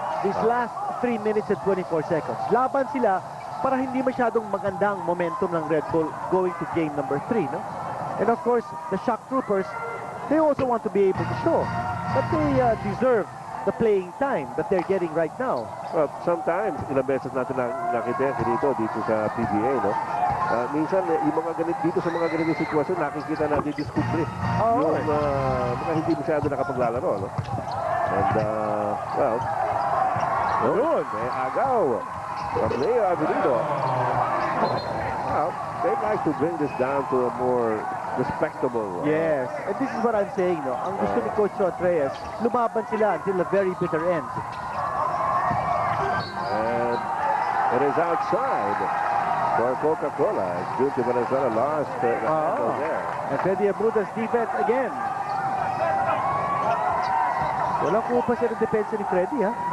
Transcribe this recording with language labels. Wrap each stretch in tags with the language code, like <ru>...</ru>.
<en>These last 3 minutes and 24 seconds.</en> <tl>Laban sila para hindi masyadong magandang</tl> <en>momentum ng Red Bull going to game number 3, no? And of course, the shock troopers, they also want to be able to show that they deserve the playing time that they're getting right now. Well, sometimes,</en> <tl>ilang beses natin nakita dito sa PBA, no? Minsan, yung mga dito sa mga ganitong sitwasyon, nakikita natin discovery. Yung mga hindi masyado nakapaglalaro, no?</tl> <en>And, well,</en> <tl>yun, may agaw</tl> <en>from Leo Avenido. Well, they'd like to bring this down to a more respectable. Yes, and this is what I'm saying, no?</en> <tl>Ang gusto ni</tl> <en>Coach Shot Reyes,</en> <tl>lumaban sila</tl> <en>until the very bitter end. And it is outside for Coca-Cola. Junti Venezuela lost the handle there. And Freddy Abuda's defense again.</en> <tl>Walang kupa siya ng depensa ni Freddy, ha?</tl>